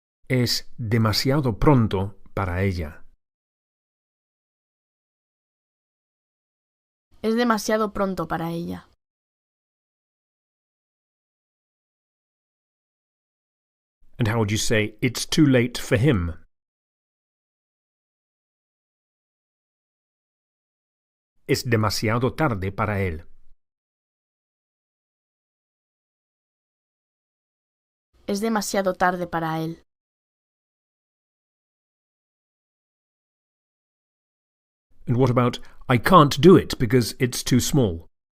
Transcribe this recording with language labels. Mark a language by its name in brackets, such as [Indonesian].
[Spanish] Es demasiado pronto para ella. Es demasiado pronto para ella. [English] And how would you say, it's too late for him? [Spanish] Es demasiado tarde para él. Es demasiado tarde para él. [English] And what about, I can't do it because it's too small?